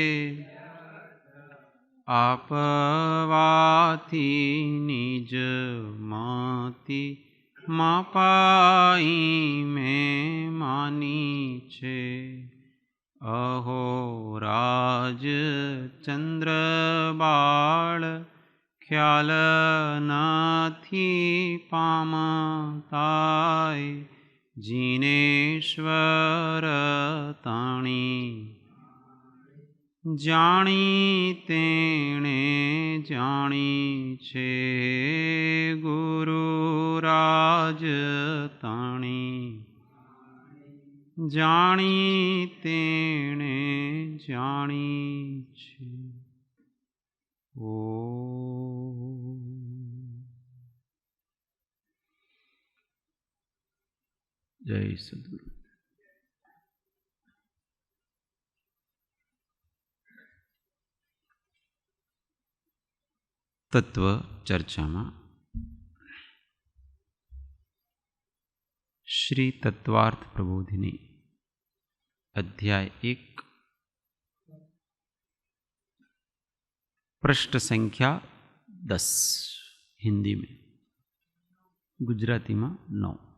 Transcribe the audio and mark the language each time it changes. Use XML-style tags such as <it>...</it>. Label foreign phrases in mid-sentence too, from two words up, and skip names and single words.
<gu>આપવાથી નિજ મતિ માપાઈ મેં માની છે અહો રાજ ચંદ્ર બાળ ખ્યાલ નાથી પામતાય જિનેશ્વર તાણી જાણી તેણે જાણી છે ગુરુ રાજ તાણી જાણી તેણે જાણી છે। ઓ જય સદ્ગુરુ।</gu> <hi>तत्व चर्चा में श्री तत्वार्थ प्रबोधिनी अध्याय 1 पृष्ठ संख्या 10 हिंदी में, गुजराती में 9।</hi>